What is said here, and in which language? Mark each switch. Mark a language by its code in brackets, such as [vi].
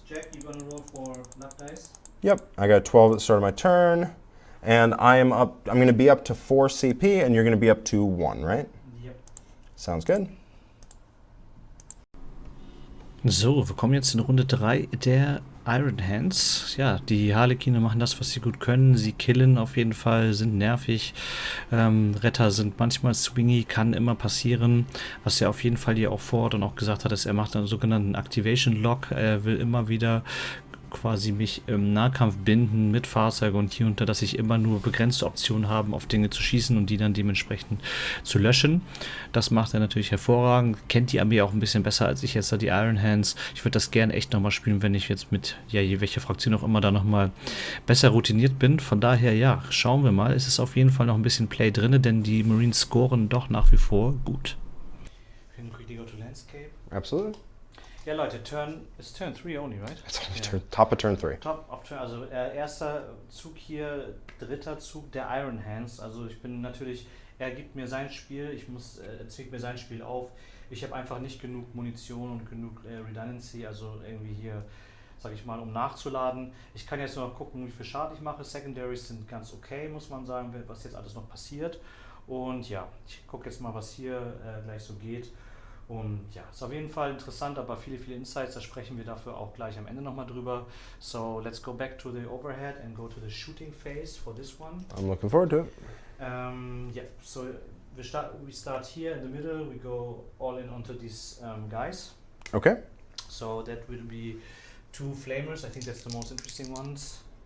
[en] Jack, you're gonna roll for luck dice. Yep, I got 12 at the start of my turn. And I'm going to be up to 4 CP, and you're going to be up to 1, right? Yep. Sounds good. [de] So, wir kommen jetzt in Runde 3 der Iron Hands. Ja, die Harlequine machen das, was sie gut können. Sie killen auf jeden Fall, sind nervig. Retter sind manchmal swingy, kann immer passieren. Was er auf jeden Fall hier auch fordert und auch gesagt hat, ist, er macht einen sogenannten Activation Lock. Er will immer wieder quasi mich im Nahkampf binden mit Fahrzeugen und hier unter, dass ich immer nur begrenzte Optionen habe, auf Dinge zu schießen und die dann dementsprechend zu löschen. Das macht er natürlich hervorragend. Kennt die Armee auch ein bisschen besser als ich jetzt da, die Iron Hands. Ich würde das gerne echt nochmal spielen, wenn ich jetzt mit, ja, welche Fraktion auch immer da nochmal besser routiniert bin. Von daher, ja, schauen wir mal. Es ist auf jeden Fall noch ein bisschen Play drin, denn die Marines scoren doch nach wie vor gut. [en] Can we quickly go to landscape? Absolutely. [de] Ja, Leute, [en] it's turn 3 only, right? It's only top of turn 3. Top of turn, [de] also erster Zug hier, dritter Zug der Iron Hands. Also ich bin natürlich, er gibt mir sein Spiel, er zwingt mir sein Spiel auf. Ich habe einfach nicht genug Munition und genug Redundancy, also irgendwie hier, sag ich mal, um nachzuladen. Ich kann jetzt noch gucken, wie viel Schaden ich mache. Secondaries sind ganz okay, muss man sagen, was jetzt alles noch passiert. Und ja, ich gucke jetzt mal, was hier gleich so geht. Und ja, ist auf jeden Fall interessant, aber viele Insights, da sprechen wir dafür auch gleich am Ende nochmal drüber. [en] So, let's go back to the overhead and go to the shooting phase for this one. I'm looking forward to it. Yeah, so we start here in the middle, we go all in onto these guys. Okay. So that will be 2 flamers, I think that's the most interesting ones.